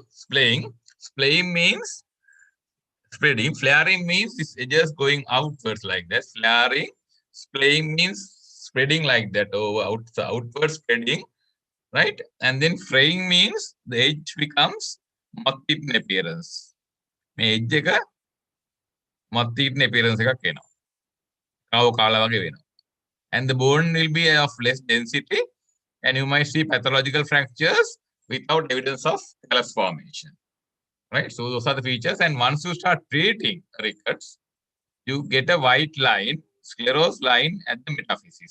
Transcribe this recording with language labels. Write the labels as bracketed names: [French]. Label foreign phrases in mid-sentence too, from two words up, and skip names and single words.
[English] Splaying means spreading. Flaring means it's just going outwards like that. Flaring. Splaying means spreading like that over outward spreading, right? And then fraying means the edge becomes moth-eaten appearance. [Sinhala] මේ edge එක [English] moth-eaten appearance [Sinhala] එකක් එනවා. කාව කාලා වගේ වෙනවා. [English] And the bone will be of less density, and you might see pathological fractures without evidence of callus formation. Right? So those are the features. And once you start treating rickets, you get a white line, sclerose line at the metaphysis.